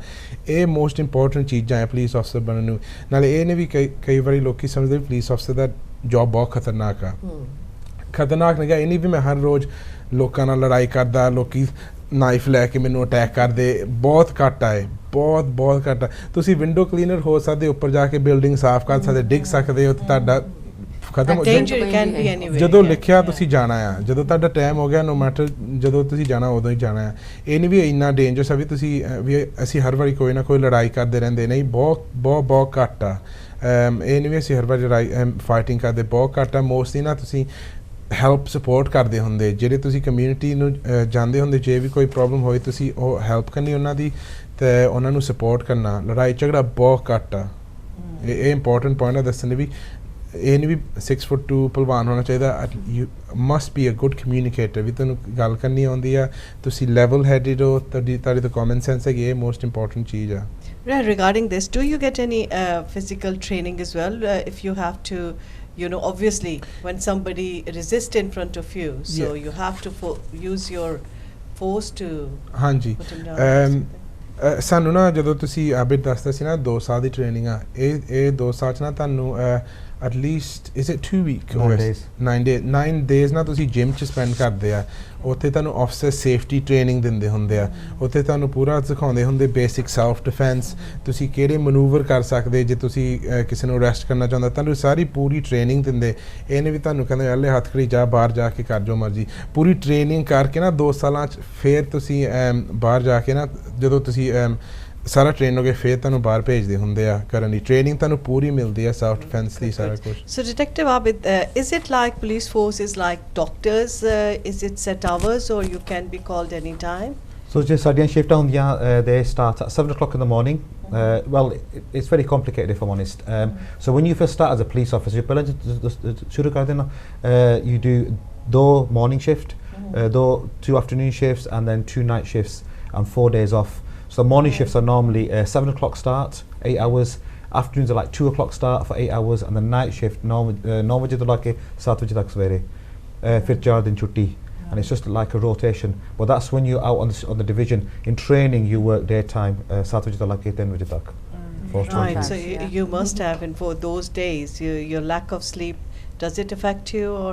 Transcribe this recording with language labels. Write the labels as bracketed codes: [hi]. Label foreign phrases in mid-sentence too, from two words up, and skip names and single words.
[pa] ਇਹ [en] most important [pa] ਚੀਜ਼ਾਂ ਹੈ ਪੁਲਿਸ ਅਫਸਰ ਬਣਨ ਨੂੰ. ਨਾਲੇ ਇਹ ਨੇ ਵੀ ਕਈ ਵਾਰੀ ਲੋਕ ਸਮਝਦੇ ਪੁਲਿਸ ਅਫਸਰ ਦਾ ਜੋਬ ਬਹੁਤ ਖਤਰਨਾਕ ਆ. ਖਤਰਨਾਕ ਨਹੀਂ ਗਾ, ਇਹ ਨਹੀਂ ਵੀ ਮੈਂ ਹਰ ਰੋਜ਼ ਲੋਕਾਂ ਨਾਲ ਲੜਾਈ ਕਰਦਾ, ਲੋਕੀ ਨਾਈਫ ਲੈ ਕੇ ਮੈਨੂੰ ਅਟੈਕ ਕਰਦੇ, ਬਹੁਤ ਘੱਟ ਆਏ, ਬਹੁਤ ਘੱਟ ਆ. ਤੁਸੀਂ [en] window cleaner [pa] ਹੋ ਸਕਦੇ, ਉੱਪਰ ਜਾ ਕੇ ਬਿਲਡਿੰਗ ਸਾਫ਼ ਕਰ ਸਕਦੇ, ਡਿੱਗ ਸਕਦੇ ਹੋ, ਤੁਹਾਡਾ ਖਤਮ [en] danger can be anywhere [pa] ਜਦੋਂ ਲਿਖਿਆ ਤੁਸੀਂ ਜਾਣਾ ਆ ਜਦੋਂ ਤੁਹਾਡਾ ਟਾਈਮ ਹੋ ਗਿਆ [en] no matter [pa] ਜਦੋਂ ਤੁਸੀਂ ਜਾਣਾ ਉਦੋਂ ਹੀ ਜਾਣਾ ਆ ਇਹ ਨਹੀਂ ਵੀ ਇੰਨਾ ਡੇਂਜਰਸ ਆ ਵੀ ਤੁਸੀਂ ਵੀ ਅਸੀਂ ਹਰ ਵਾਰੀ ਕੋਈ ਨਾ ਕੋਈ ਲੜਾਈ ਕਰਦੇ ਰਹਿੰਦੇ ਨਹੀਂ ਬਹੁਤ ਘੱਟ ਆ ਇਹ ਨਹੀਂ ਵੀ ਅਸੀਂ ਹਰ ਵਾਰੀ ਲੜਾਈ ਫਾਈਟਿੰਗ ਕਰਦੇ ਬਹੁਤ ਘੱਟ ਆ ਮੋਸਟਲੀ ਨਾ ਤੁਸੀਂ [en] help support [pa] ਕਰਦੇ ਹੁੰਦੇ ਜਿਹੜੇ ਤੁਸੀਂ ਕਮਿਊਨਿਟੀ ਨੂੰ ਜਾਂਦੇ ਹੁੰਦੇ ਜੇ ਵੀ ਕੋਈ ਪ੍ਰੋਬਲਮ ਹੋਏ ਤੁਸੀਂ ਉਹ ਹੈਲਪ ਕਰਨੀ ਉਹਨਾਂ ਦੀ ਤੇ ਉਹਨਾਂ ਨੂੰ ਸਪੋਰਟ ਕਰਨਾ ਲੜਾਈ ਝਗੜਾ ਬਹੁਤ ਘੱਟ ਆ ਇਹ [en] important point [pa] ਆ ਦੱਸਣ ਵੀ ਇਹ ਨਹੀਂ ਵੀ 6'2" ਪਹਿਲਵਾਨ ਹੋਣਾ ਚਾਹੀਦਾ [en] you must be a good communicator [pa] ਵੀ ਤੁਹਾਨੂੰ ਗੱਲ ਕਰਨੀ ਆਉਂਦੀ ਆ ਤੁਸੀਂ [en] level headed [pa] ਹੋ ਤੁਹਾਡੀ ਤਾਂ [en] common sense [pa] ਹੈਗੀ ਇਹ [en] most important [pa] ਚੀਜ਼ ਆ [en] regarding this do you get any physical training as well if you have to you know obviously when somebody resists in front of you so you have to use your force to [pa] ਹਾਂਜੀ ਸਾਨੂੰ ਨਾ ਜਦੋਂ ਤੁਸੀਂ ਆਬਿਦ ਦੱਸਦਾ ਸੀ ਨਾ 2 ਸਾਲ ਦੀ ਟ੍ਰੇਨਿੰਗ ਆ ਇਹ 2 ਸਾਲ ਚ ਨਾ ਤੁਹਾਨੂੰ [en] at least is it 2 week 9 days [pa] ਨਾ ਤੁਸੀਂ ਜਿਮ ਚ ਸਪੈਂਡ ਕਰਦੇ ਆ ਉੱਥੇ ਤੁਹਾਨੂੰ [en] officer safety training [pa] ਦਿੰਦੇ ਹੁੰਦੇ ਆ ਉੱਥੇ ਤੁਹਾਨੂੰ ਪੂਰਾ ਸਿਖਾਉਂਦੇ ਹੁੰਦੇ [en] basic self defence [pa] ਤੁਸੀਂ ਕਿਹੜੇ ਮਨੂਵਰ ਕਰ ਸਕਦੇ ਜੇ ਤੁਸੀਂ ਕਿਸੇ ਨੂੰ ਅਰੈਸਟ ਕਰਨਾ ਚਾਹੁੰਦਾ ਤੁਹਾਨੂੰ ਸਾਰੀ ਪੂਰੀ ਟ੍ਰੇਨਿੰਗ ਦਿੰਦੇ ਇਹਨੇ ਵੀ ਤੁਹਾਨੂੰ ਕਹਿੰਦੇ ਹਲੇ ਹੱਥ ਖੜੀ ਜਾ ਬਾਹਰ ਜਾ ਕੇ ਕਰ ਜੋ ਮਰਜੀ ਪੂਰੀ ਟ੍ਰੇਨਿੰਗ ਕਰਕੇ ਨਾ 2 ਸਾਲਾਂ ਚ ਫਿਰ ਤੁਸੀਂ ਬਾਹਰ ਜਾ ਕੇ ਨਾ ਜਦੋਂ ਤੁਸੀਂ ਸਾਰਾ ਟ੍ਰੇਨ ਹੋ ਕੇ ਫਿਰ ਤੁਹਾਨੂੰ ਬਾਹਰ ਭੇਜਦੇ ਹੁੰਦੇ ਆ ਕਰਨ ਦੀ ਟ੍ਰੇਨਿੰਗ ਤੁਹਾਨੂੰ ਪੂਰੀ ਮਿਲਦੀ ਆ [en] self defence [pa] ਦੀ ਸਾਰਾ ਕੁਝ [en] So Detective Abid, is it like police force is like doctors? Is it set hours or you can be called any time? So just [pa] ਸਾਡੀਆਂ ਸ਼ਿਫਟਾਂ ਹੁੰਦੀਆਂ [en] they start at 7 o'clock in the morning well it's very complicated if I'm honest so when you first start as a police officer [pa] ਸ਼ੁਰੂ ਕਰਦੇ ਨਾ [en] you do 2 morning shift 2 afternoon shifts and then 2 night shifts and 4 days off so the morning shifts are normally 7 o'clock start 8 hours afternoons are like 2 o'clock start for 8 hours and the night shift [pa] 9 ਵਜੇ ਤੋਂ ਲੈ ਕੇ 7 ਵਜੇ ਤੱਕ ਸਵੇਰੇ ਫਿਰ 4 ਦਿਨ ਛੁੱਟੀ [en] and it's just like a rotation but that's when you're out on the division in training you work daytime [pa] 7 ਵਜੇ ਤੋਂ ਲੈ ਕੇ 3 ਵਜੇ ਤੱਕ [en] right so you must have and for those days your lack of sleep does it affect you or